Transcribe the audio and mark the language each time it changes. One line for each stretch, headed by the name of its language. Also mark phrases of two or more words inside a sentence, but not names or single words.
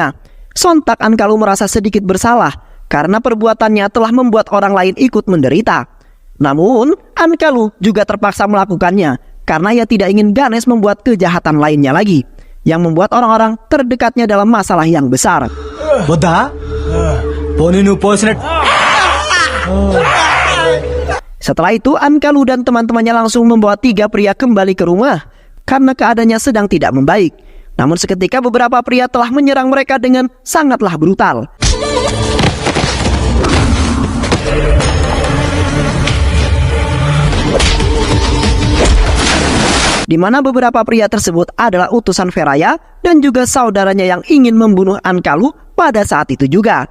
Indonesian: Sontak Ankalu merasa sedikit bersalah karena perbuatannya telah membuat orang lain ikut menderita. Namun, Ankalu juga terpaksa melakukannya karena ia tidak ingin Ganesh membuat kejahatan lainnya lagi, yang membuat orang-orang terdekatnya dalam masalah yang besar.
Telugu: వద్దా పోనీ నువ్వు పోసినట్టు.
Indonesian: Setelah itu, Ankalu dan teman-temannya langsung membawa 3 pria kembali ke rumah karena keadaannya sedang tidak membaik. Namun seketika beberapa pria telah menyerang mereka dengan sangatlah brutal. Di mana beberapa pria tersebut adalah utusan Feraya dan juga saudaranya yang ingin membunuh Ankalu pada saat itu juga.